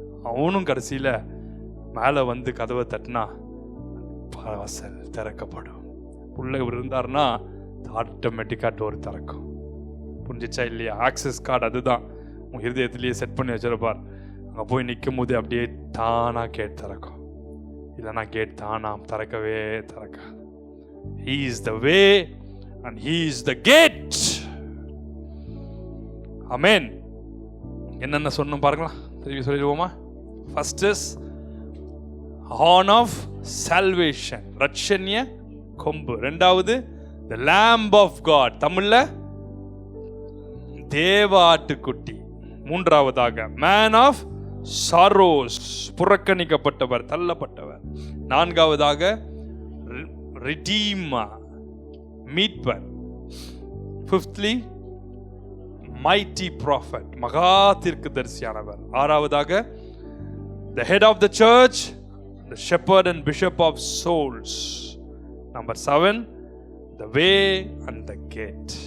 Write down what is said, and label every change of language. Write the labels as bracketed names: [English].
[Tamil] அவனும் கடைசியில மேல வந்து கதவை தட்டினா வாசல் திறக்கப்படும். உள்ள இருந்தார்னா ஆட்டோமேட்டிக்கா டோர் திறக்கும். புரிஞ்சிச்சா இல்லையா? ஆக்சஸ் கார்டு அதுதான். உன் இருதயத்திலேயே செட் பண்ணி வச்சிருப்பார். அங்கே போய் நிற்கும் போது அப்படியே தானா கேட் திறக்கும், இல்லைன்னா கேட் தானா திறக்கவே திறக்காது. [English] He is the way and He is the gate. Amen. [Tamil] என்னென்ன சொன்னோம் பாருங்களா, திரும்பி சொல்லிடுவோமா? [English] First is horn of salvation, [Tamil] ரட்சணிய கொம்பு. ரெண்டாவது [English] the lamb of God, [Tamil] தமிழ்ல தேவ ஆட்டுக்குட்டி. மூன்றாவதாக [English] man of sorrows, [Tamil] புறக்கணிக்கப்பட்டவர், தள்ளப்பட்டவர். நான்காவதாக redeemer, மீட்பர். [English] Fifthly mighty prophet, [Tamil] மகா தீர்க்கதரிசியானவர். [English] ஆறாவதாக the head of the church, the shepherd and bishop of souls. Number 7, the way and the gate.